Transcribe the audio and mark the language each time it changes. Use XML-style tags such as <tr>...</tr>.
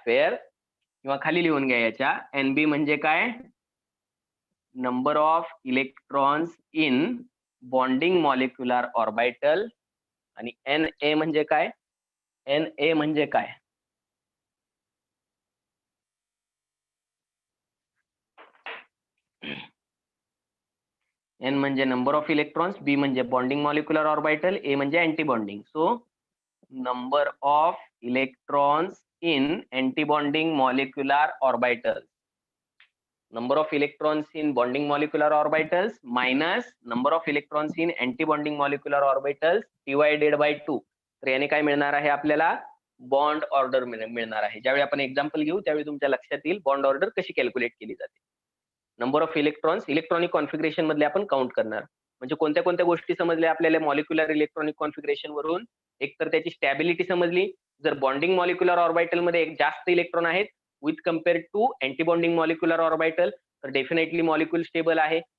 <mr>Fair किंवा खाली लिहून घ्या याच्या. NB म्हणजे काय,</mr> <en>number of electrons in bonding molecular orbital</en> <mr>आणि NA म्हणजे काय, NA म्हणजे काय, N म्हणजे नंबर ऑफ इलेक्ट्रॉन्स, B म्हणजे बॉन्डिंग मॉलिक्युलर ऑर्बिटल, A म्हणजे anti bonding.</mr> <en>So number of electrons in anti bonding molecular orbital, number of electrons in bonding molecular orbitals minus number of electrons in anti-bonding molecular orbitals divided by 2.</en> <mr>तर याने काय मिळणार आहे आपल्याला, bond order मिळणार आहे. ज्यावेळी आपण एक्झाम्पल घेऊ त्यावेळी तुमच्या लक्षात येईल बॉन्ड ऑर्डर कशी कॅल्क्युलेट केली जाते. Number of electrons electronic configuration मधले आपण काउंट करणार. म्हणजे कोणत्या कोणत्या गोष्टी समजल्या आपल्याला मॉलिक्युलर इलेक्ट्रॉनिक कॉन्फिगरेशन वरून. एक तर त्याची स्टॅबिलिटी समजली. जर बॉन्डिंग मॉलिक्युलर ऑर्बिटल मध्ये एक जास्त इलेक्ट्रॉन आहेत</mr> <en>with compared to antibonding molecular orbital,</en> <mr>तर डेफिनेटली मॉलिक्यूल स्टेबल आहे.</mr>